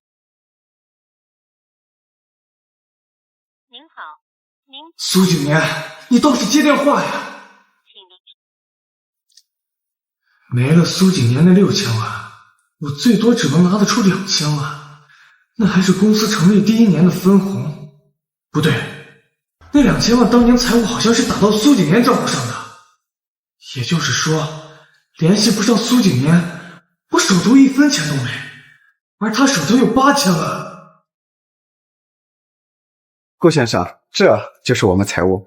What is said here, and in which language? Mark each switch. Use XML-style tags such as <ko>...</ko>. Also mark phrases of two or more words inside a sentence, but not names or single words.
<zh>您好，您蘇景年，你倒是接電話呀！沒了蘇景年那6000萬，我最多只能拿得出2000萬，那還是公司成立第1年的分紅。不對，那2000萬當年財務好像是打到蘇景年賬戶上的。也就是說，聯繫不上蘇景年，我手頭1分錢都沒，而他手頭有8000萬。顧先生，這就是我們財務。</zh>